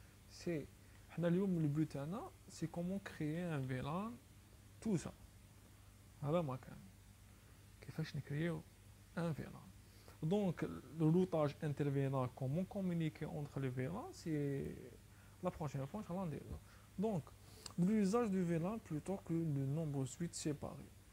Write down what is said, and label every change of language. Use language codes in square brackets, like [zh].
[fr] C'est le but, c'est comment créer un VLAN, tout ça. [ar] هذا ما كان كيفاش نكريو ان فيلان. [fr] Donc le routage intervenant, comment communiquer entre les VLAN, c'est la prochaine fois inchallah نديرو. Donc l'usage du VLAN plutôt que de nombreux switches séparés.